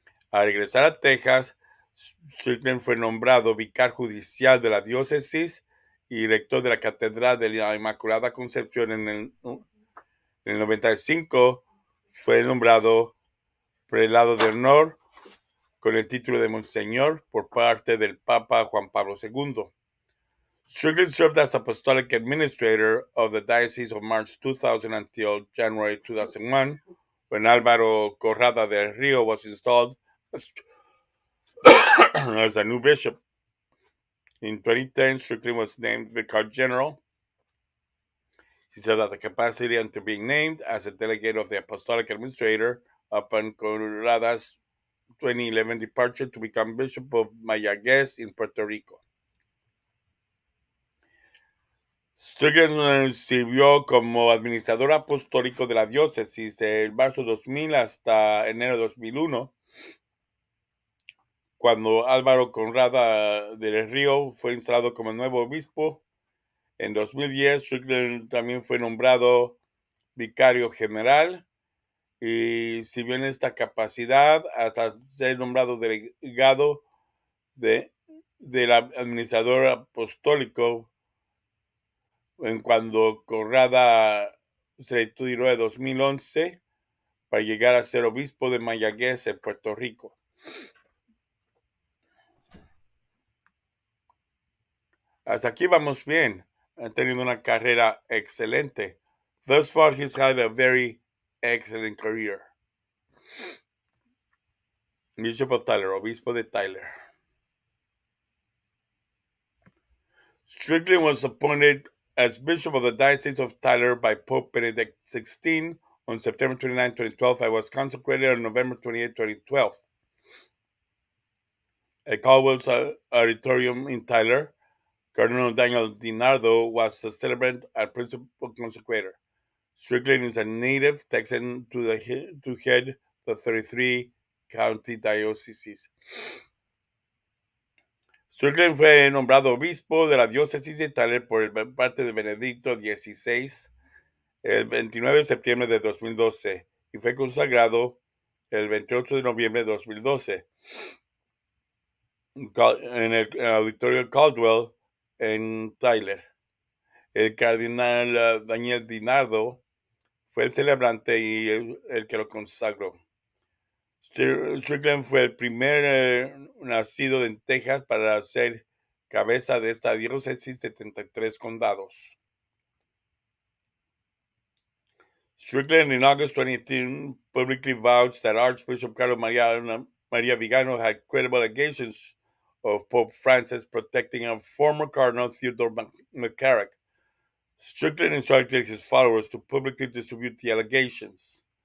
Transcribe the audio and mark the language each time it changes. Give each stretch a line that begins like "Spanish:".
Spanish: Al regresar a Texas, Strickland fue nombrado vicario judicial de la diócesis y rector de la Catedral de la Inmaculada Concepción. En el 95 fue nombrado prelado de honor con el título de Monseñor por parte del Papa Juan Pablo II.
English: Strickland served as apostolic administrator of the Diocese of March 2000 until January 2001, when Álvaro Corrada del Río was installed as a new bishop. In 2010, Strickland was named Vicar General. He served at the capacity until being named as a delegate of the Apostolic Administrator upon Corrada's 2011 departure to become Bishop of Mayagüez in Puerto Rico.
Spanish: Strickland sirvió como administrador apostólico de la diócesis de marzo 2000 hasta enero 2001, cuando Álvaro Conrada del Río fue instalado como nuevo obispo. En 2010, Strickland también fue nombrado vicario general y sirvió en esta capacidad hasta ser nombrado delegado del administrador apostólico en cuando Corrada se retiró en 2011 para llegar a ser obispo de Mayagüez en Puerto Rico. Hasta aquí vamos bien. Ha tenido una carrera excelente.
English: Thus far, he's had a very excellent career. Bishop of Tyler,
Spanish: obispo de Tyler.
English: Strickland was appointed as Bishop of the Diocese of Tyler by Pope Benedict XVI on September 29, 2012. I was consecrated on November 28, 2012. At Caldwell's Auditorium in Tyler, Cardinal Daniel DiNardo was the celebrant and principal consecrator. Strickland is a native Texan to head the 33 county dioceses.
Spanish: Strickland fue nombrado obispo de la diócesis de Tyler por parte de Benedicto XVI el 29 de septiembre de 2012 y fue consagrado el 28 de noviembre de 2012. en el auditorio Caldwell en Tyler. El cardenal Daniel Dinardo fue el celebrante y el que lo consagró. Strickland fue el primer nacido en Texas para ser cabeza de esta diócesis de 33 condados.
English: Strickland, in August 2018, publicly vouched that Archbishop Carlos Maria Vigano had credible allegations of Pope Francis protecting a former Cardinal Theodore McCarrick. Strickland instructed his followers to publicly distribute the allegations.